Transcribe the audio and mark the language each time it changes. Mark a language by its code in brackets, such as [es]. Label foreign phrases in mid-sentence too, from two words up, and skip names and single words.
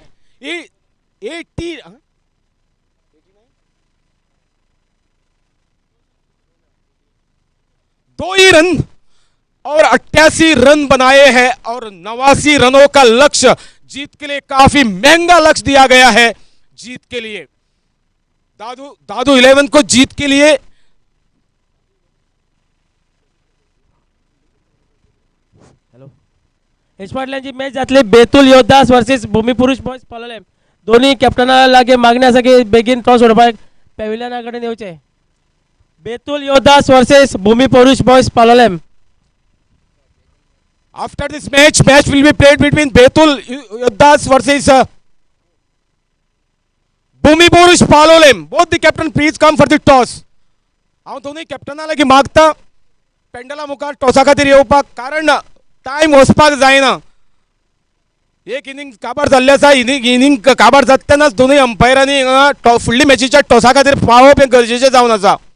[hi] 80 2 ही रन और 88 रन बनाए हैं और 89 रनों का लक्ष्य जीत के लिए, काफी महंगा लक्ष्य दिया गया है जीत के लिए। दादू 11 को जीत के लिए [kok] इस्पाटल्यांची मॅच जातली बेतूल योद्धास वर्सेस भूमिपुरुष बॉयज पालोलेम। दोन्ही कॅप्टनाला लागे मागण्यासाठी बेगीन टॉस सोडपाक पॅव्हिलियना कडेन येवचे। बेतूल योद्धास वर्सेस भूमिपुरुष बॉयज पालोलेम। [en] After this match will be played between Betul Yoddas versus Bhumi Purush Palolem. Both the captain please come for the toss. [kok] हांव दोनूय कॅप्टनाला की मागता पेंडला मुखार टॉसा खातीर येवपाक, कारण टाइम वचपाक जायना। एक इनिंग काबार जाल्ले आसा, इनिंग काबार जातनाच दोनूय अंपायरांनी फुडली मॅचीच्या टॉसा खातीर पावप हें गरजेचें जावन आसा।